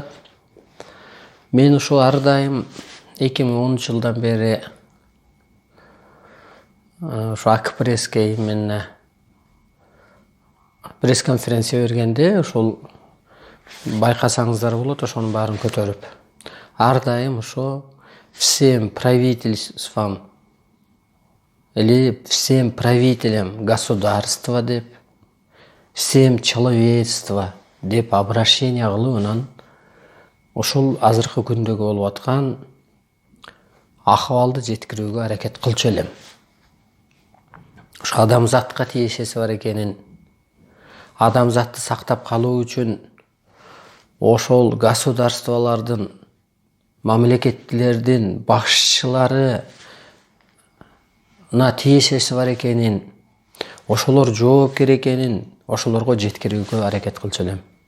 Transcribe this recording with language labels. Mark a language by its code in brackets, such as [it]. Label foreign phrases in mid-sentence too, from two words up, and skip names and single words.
[ky] Мен ушу ар дайым 2010 жылдан бери ушу АКПресске [ru] именно пресс-конференция [ky] бергенде ошол байкасаңыздар болот, ошонун баарын көтөрүп. Ар дайым ошо [ru] всем правительствам или всем правителям государства [ky] деп, [ru] всем человечество [ky] деп обращение кылып, анан ошол азыркы күндөгү болуп аткан акыбалды жеткирүүгө аракет кылчу элем. Ошо адамзатка тиешеси бар экенин, адамзатты сактап калуу үчүн ошол государстволордун, мамлекеттердин башчыларына тиешеси бар экенин, ошолор жоопкер экенин ошолорго жеткирүүгө аракет кылчу элем.